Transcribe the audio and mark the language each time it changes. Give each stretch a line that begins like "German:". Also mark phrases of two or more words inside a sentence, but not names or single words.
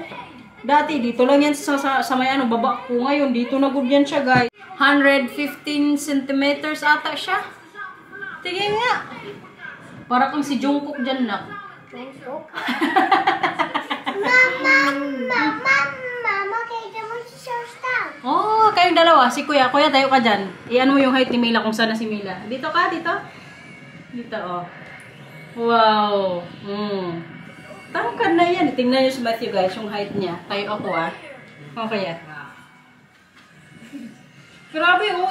Filipino: Dati, dito lang yan sa may ano, baba ko. Ngayon, dito na good yan siya, guys. 115 centimeters ata siya. Tingin nga. Para kang si Jungkook dyan, nak. Jungkook? Mama,
Dutch: kijk, dan moet je zo staan.
Filipino: Oh, kayong dalawa. Si Kuya. Kuya, tayo ka dyan. Iyan mo yung height ni Mila kung saan na si Mila. Dito ka, dito. Dito, oh. Wow. Tangkad na yan. Tingnan nyo si Matthew, guys, yung height niya. Tayo ako, ah. Okay, ah. Grabe, oh.